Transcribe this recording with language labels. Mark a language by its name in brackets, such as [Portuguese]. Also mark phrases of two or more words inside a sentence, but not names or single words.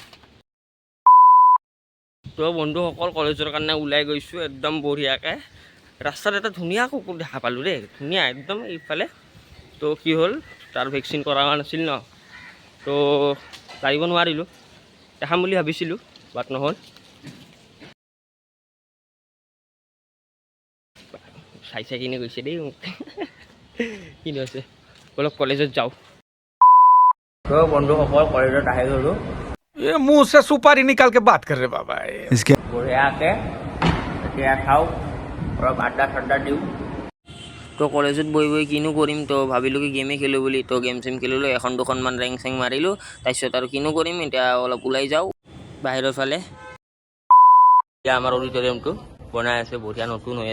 [Assamese] তো বন্ধুসকল কলেজৰ কাৰণে ওলাই গৈছোঁ একদম বঢ়িয়াকৈ ৰাস্তাত এটা ধুনীয়া কুকুৰ দেখা পালোঁ দেই ধুনীয়া একদম এইফালে তো কি হ'ল তাৰ ভেকচিন কৰা নাছিল ন তো লাগিব নোৱাৰিলোঁ দেখাম বুলি ভাবিছিলোঁ বাট নহ'ল চাই চাই কিনে গৈছে দেই মোক কিনো আছে অলপ কলেজত যাওঁ তো বন্ধুসকল কলেজত আহি গ'লোঁ [Hindi] ये मुंह से सुपारी निकाल के बात कर रहे बाबा इसके [Assamese] বঢ়িয়াকৈ এতিয়া খাওঁ অলপ আড্ডা চাড্ডা দিওঁ তো কলেজত বহি বহি কিনো কৰিম তো ভাবিলোঁ কি গেমেই খেলোঁ বুলি তো গেম চেম খেলিলোঁ এখন দুখনমান ৰেংক চেং মাৰিলোঁ তাৰপিছত আৰু কিনো কৰিম এতিয়া অলপ ওলাই যাওঁ বাহিৰৰ ফালে এতিয়া আমাৰ অডিটৰিয়ামটো বনাই আছে বঢ়িয়া নতুন হৈ